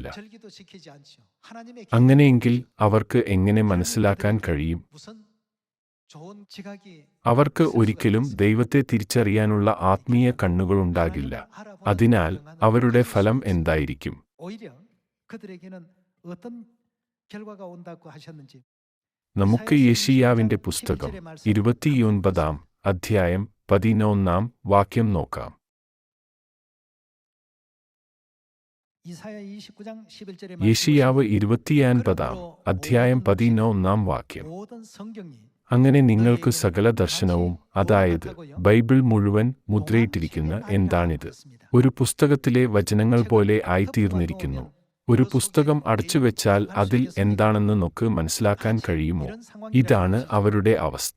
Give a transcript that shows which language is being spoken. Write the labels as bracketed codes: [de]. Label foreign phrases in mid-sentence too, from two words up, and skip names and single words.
[ml] അങ്ങനെയെങ്കിൽ അവർക്ക് എങ്ങനെ മനസ്സിലാക്കാൻ കഴിയും? അവർക്ക് ഒരിക്കലും ദൈവത്തെ തിരിച്ചറിയാനുള്ള ആത്മീയ കണ്ണുകളുണ്ടാകില്ല. അതിനാൽ അവരുടെ ഫലം എന്തായിരിക്കും? [ko] 어떤 결과가 온다고 하셨는지. [ml] നമുക്ക് യെശയ്യാവിന്റെ പുസ്തകം 29 അധ്യായം 11 വാക്യം നോക്കാം. [ko] 이사야 29장 11절에 [ml] യെശയ്യാവ് 29 അധ്യായം 11 വാക്യം. [ko] 모든 성경이 [ml] അങ്ങനെ നിങ്ങൾക്ക് സകല ദർശനവും, അതായത് ബൈബിൾ മുഴുവൻ മുദ്രയിട്ടിരിക്കുന്ന എന്താണിത്? ഒരു പുസ്തകത്തിലെ വചനങ്ങൾ പോലെ ആയിത്തീർന്നിരിക്കുന്നു. ഒരു പുസ്തകം അടച്ചുവെച്ചാൽ അതിൽ എന്താണെന്ന് നമുക്ക് മനസ്സിലാക്കാൻ കഴിയുമോ? ഇതാണ് അവരുടെ അവസ്ഥ.